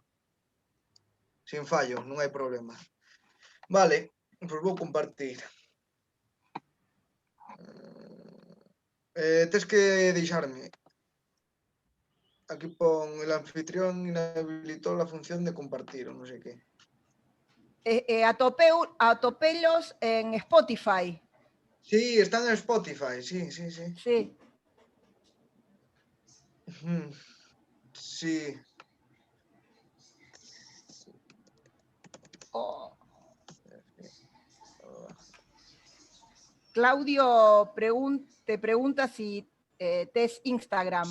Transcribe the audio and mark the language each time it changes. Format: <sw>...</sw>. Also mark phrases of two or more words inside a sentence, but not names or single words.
<gl>Sin fallo, non hai problema. Vale, pois vou compartir. Tes que deixarme.</gl> <es>Aquí pon el anfitrión inhabilitó la función de compartir,</es> <gl>o non sei que. Atopelos en Spotify.</gl> <es>Sí, están en Spotify, sí. Sí. Sí. Oh. Claudio te pregunta si tes Instagram.</es>